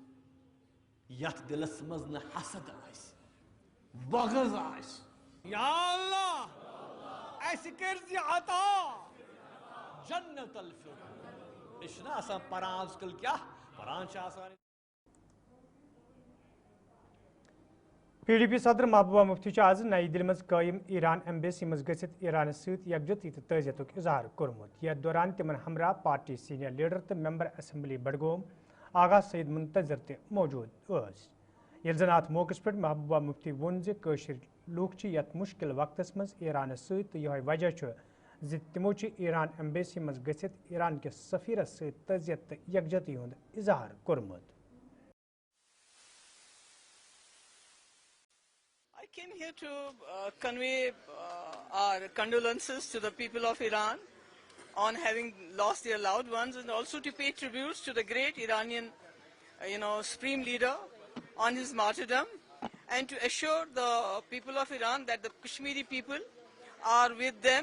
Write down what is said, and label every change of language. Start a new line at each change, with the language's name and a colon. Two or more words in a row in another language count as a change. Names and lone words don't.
Kashmiri: یتھ دلس منٛز نہٕ حسد آسہِ بغض آسہِ یا اللہ اَسہِ کٔرۍزِ عطا جنت الفردوس أسۍ چھِنہ آسان پران آز کل کیٛاہ پران چھِ آسان پی ڈی پی صدر محبوبہ مفتی آز نئی دلی مز قائم ایران ایمبیسی مز گژھِتھ ایرانس ست یکجہتی تو تعزیتک اظہار کورمت یتھ دوران تمن ہمراہ
English: party senior leader
Kashmiri: تو
English: member assembly
Kashmiri: بڈگوم آغا سعید منتظر تہ موجود ٲسۍ ییٚلہِ زن ات موقعس پٮ۪ٹھ محبوبہ مفتی ووٚن زِ کٲشِر لوٗکھ چھِ یتھ مُشکل وقتس منٛز ایرانس سۭتۍ تہٕ یِہوے وجہ چھُ زِ تِمو چھِ ایران ایمبیسی منٛز گٔژھِتھ ایران کِس سفیرس سۭتۍ تعزیت تہٕ یکجہتی ہُنٛد اظہار کوٚرمُت
English: I came here to convey our condolences to the people of Iran on having lost their loved ones, and also to pay tributes to the great Iranian, supreme leader on his martyrdom, and to assure the people of Iran that the Kashmiri people are with them.